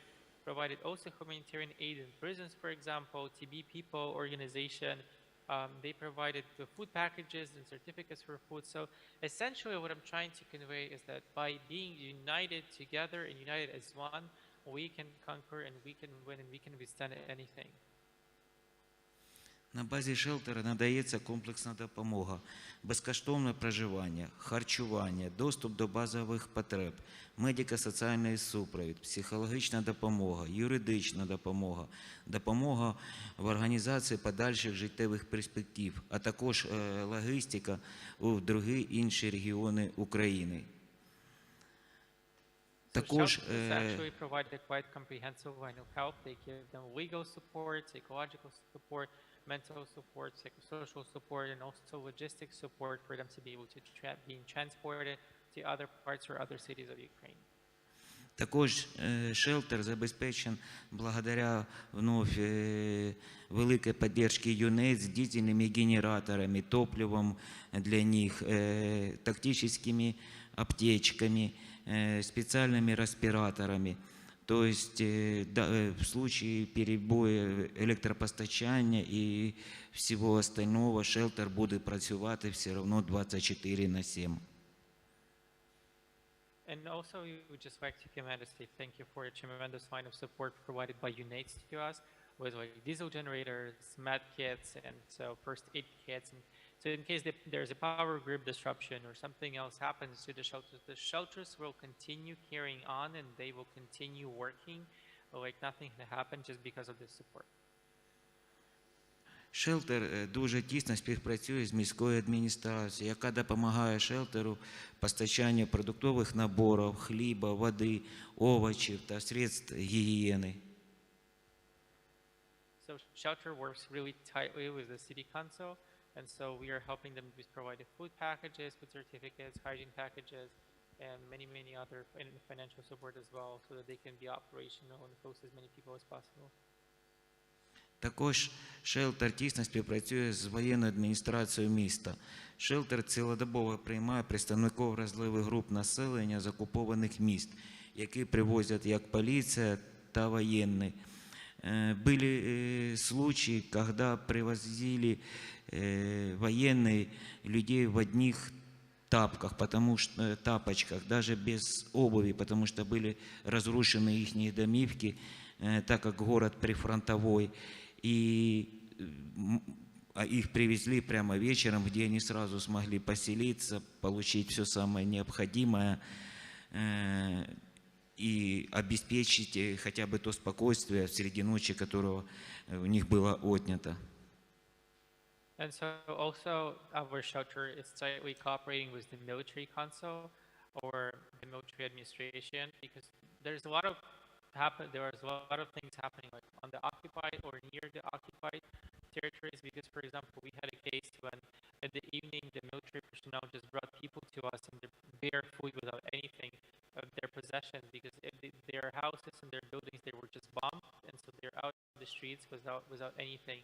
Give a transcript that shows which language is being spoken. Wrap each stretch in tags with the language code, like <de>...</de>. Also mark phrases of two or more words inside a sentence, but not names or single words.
<en>Provided also humanitarian aid in prisons, for example. TB People organization, they provided the food packages and certificates for food. So essentially what I'm trying to convey is that by being united together and united as one, we can conquer and we can win and we can withstand anything.</en> <uk>На базі шелтера надається комплексна допомога, безкоштовне проживання, харчування, доступ до базових потреб, медико-соціальний супровід, психологічна допомога, юридична допомога, допомога в організації подальших життєвих перспектив, а також логістика у інші регіони України.</uk> <en>Також actually provided quite comprehensive line of help. They give them legal support, psychological support, mental support, psychosocial support, and also logistic support for them to be able to be transported to other parts or other cities of Ukraine.</en> <ru>Також шелтер забезпечен благодаря вновь великой поддержке ЮНЕС с дизельными генераторами, топливом для них, тактическими аптечками, специальными респираторами. То есть в случае перебоя</ru> <uk>електропостачання і всього остального шелтер буде працювати все одно 24/7.</uk> <en>And also, we would just like to commend and say thank you for a tremendous line of support provided by UNAIDS to us, with like diesel generators, med kits, and so first aid kits. And so in case there's a power grid disruption or something else happens to the shelters will continue carrying on and they will continue working like nothing happened just because of this support.</en> <uk>Шелтер дуже тісно співпрацює з міською адміністрацією, яка допомагає шелтеру постачанню продуктових наборів, хліба, води, овочів та средств гігієни.</uk> <en>So shelter works really tightly with the city council, and so we are helping them with providing food packages, food certificates, hygiene packages, and many other financial support as well, so that they can be operational and host as many people as possible.</en> <uk>Також шелтер тісно співпрацює з воєнною адміністрацією міста. Шелтер цілодобово приймає представників вразливих груп населення з окупованих міст, які привозять як поліція та воєнні.</uk> <ru>Были случаи, когда привозили военные людей в одних тапочках, даже без обуви, потому что были разрушены их домівки, так как город прифронтовой, и их привезли прямо вечером, где они сразу смогли поселиться, получить все самое необходимое и обеспечить хотя бы то спокойствие среди ночи, которого у них было отнято.</ru> <en>And so also our shelter is tightly cooperating with the military council or the military administration, because there was a lot of things happening like on the occupied or near the occupied territories, because for example we had a case when in the evening the military personnel just brought people to us in their bare food without anything of their possession, because their houses and their buildings, they were just bombed, and so they're out in the streets without anything.</en>